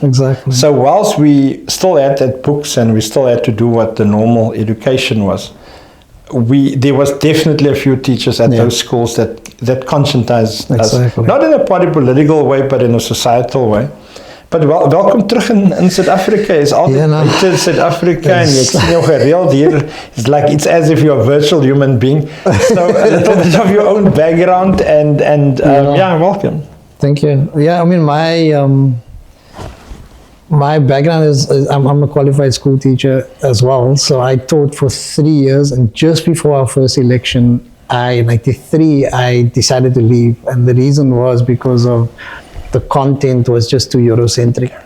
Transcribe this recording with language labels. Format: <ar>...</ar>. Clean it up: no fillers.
<en>Exactly. So whilst we still had that books and we still had to do what the normal education was, there was definitely a few teachers at those schools that conscientized us. Not in a political way, but in a societal way.</en> <af>But welkom terug in South Africa. Is altyd in South Africa, and jy sien jou gereeld hier.</af> <en>It's like it's as if you're a virtual human being. So a little bit of your own background and welcome. Thank you. Yeah, I mean my background is I'm a qualified school teacher as well. So I taught for 3 years, and just before our first election, in '93, I decided to leave, and the reason was because of the content was just too Eurocentric.</en>